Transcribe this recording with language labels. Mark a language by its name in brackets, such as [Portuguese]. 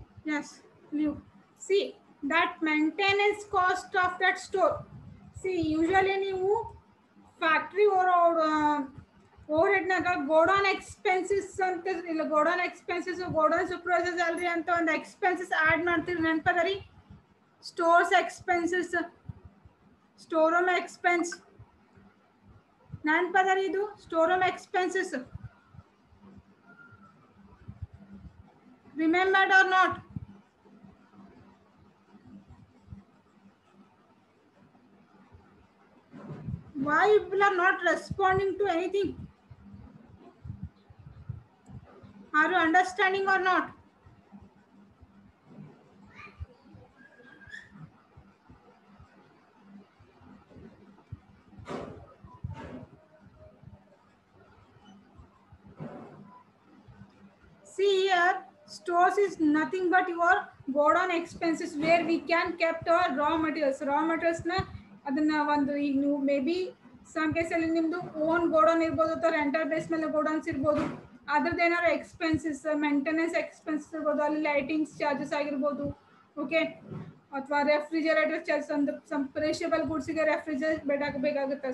[English] Yes, you see that maintenance cost of that store. See, usually [Kannada] ನೀವು factory over ಹೆಡ್ನಾಗ godown expenses ಅಂತ ಇಲ್ಲ, godown expenses, godown supervisor salary ಅಂತ ಒಂದು expenses add ಮಾಡ್ತೀರಿ, ನೆನಪದ ರೀ? [English] stores expenses, store room expense [Kannada] ನೆನಪದ ರೀ? ಇದು [English] Store room expenses, remembered are not? Why people are not responding to anything? Are you understanding or not? See here, stores is nothing but your godown expenses where we can kept our raw materials. [Kannada] Raw materials na ಅದನ್ನ ಒಂದು ಈಗ ನೀವು [English] maybe some [Kannada] ಕೇಸಲ್ಲಿ ನಿಮ್ಮದು own godown ಇರ್ಬೋದು ಅಥವಾ rental base ಮೇಲೆ godowns ಇರ್ಬೋದು. ಅದ್ರದ್ದು ಏನಾದ್ರು ಎಕ್ಸ್ಪೆನ್ಸಸ್, ಮೇಂಟೆನೆನ್ಸ್ ಎಕ್ಸ್ಪೆನ್ಸಸ್ ಇರ್ಬೋದು, ಅಲ್ಲಿ ಲೈಟಿಂಗ್ಸ್ ಚಾರ್ಜಸ್ ಆಗಿರ್ಬೋದು, ಓಕೆ, ಅಥವಾ ರೆಫ್ರಿಜರೇಟರ್ ಚಾರ್ಜಸ್, ಒಂದು ಸಮ್ ಪೆರಿಷಬಲ್ ಗೂಡ್ಸಿಗೆ ರೆಫ್ರಿಜರೇಟ್ ಬೇಕಾಗುತ್ತೆ.